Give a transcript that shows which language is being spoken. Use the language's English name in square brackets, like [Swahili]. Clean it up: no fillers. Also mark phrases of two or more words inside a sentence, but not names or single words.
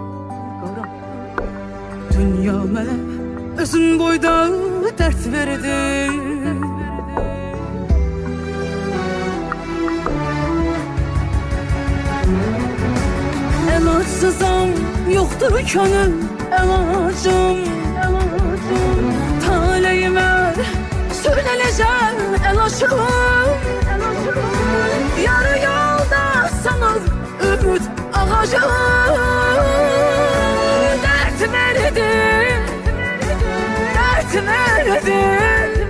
[Azerbaijani] Dünya mənə özün boyda dert verdi. Əlacısızam, yoxdur könül əlacım. [Turkish] Taleyime söylenecek el aşığım. Yarı yolda sanıp ümit ağacım. Dert verdim, dert verdim.